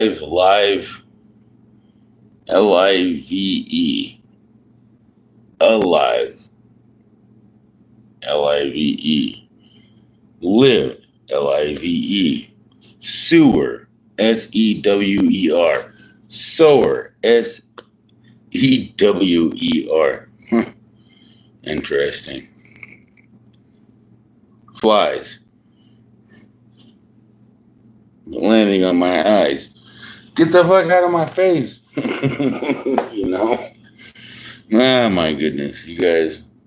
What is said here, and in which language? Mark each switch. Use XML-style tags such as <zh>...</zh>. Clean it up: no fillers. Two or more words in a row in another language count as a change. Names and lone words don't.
<en>live, L-I-V-E, alive, L-I-V-E, live, L-I-V-E, sewer, S-E-W-E-R, sower, S-E-W-E-R. Interesting. Flies landing on my eyes. Get the fuck out of my face. You know? Oh my goodness, you guys.</en>